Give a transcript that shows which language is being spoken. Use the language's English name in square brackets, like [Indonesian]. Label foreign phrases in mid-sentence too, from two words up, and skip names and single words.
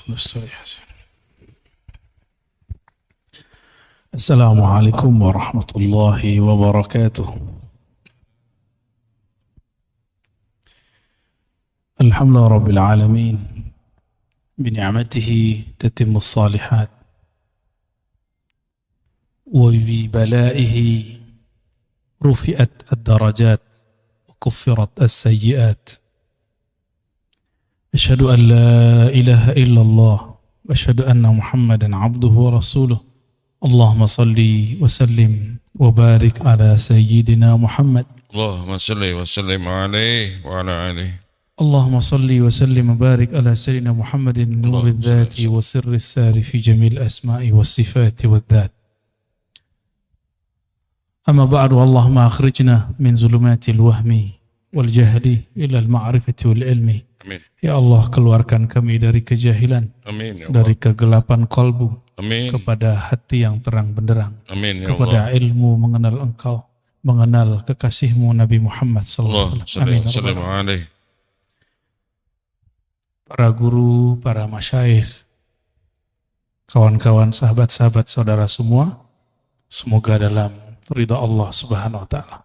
[Arabic] السلام عليكم ورحمة الله وبركاته. الحمد لله رب العالمين. بنعمته تتم الصالحات. وببلائه رفعت الدرجات وكفرت السيئات. أشهد أن لا إله إلا الله وأشهد أن محمدا عبده ورسوله. اللهم صل وسلم وبارك على سيدنا محمد. اللهم صل وسلم عليه وعلى آله. اللهم صل وسلم وبارك على سيدنا محمد نور الذات وسر ساري في جميع الأسماء والصفات والذات. أما بعد اللهم أخرجنا من ظلمات الوهم والجهل إلى المعرفة والعلم. Amin. [Indonesian] Ya Allah, keluarkan kami dari kejahilan, [Arabic] آمين يا [Indonesian] dari kegelapan kalbu, [Arabic] Amin. [Indonesian] kepada hati yang terang benderang, [Arabic] آمين يا [Indonesian] kepada Allah. ilmu mengenal Engkau, mengenal kekasihmu Nabi Muhammad Allah SAW. Amin. [Arabic] صلى الله عليه. [Indonesian] Para guru, para masyayikh, kawan-kawan, sahabat-sahabat, saudara semua, semoga dalam ridha Allah [Arabic] سبحانه وتعالى.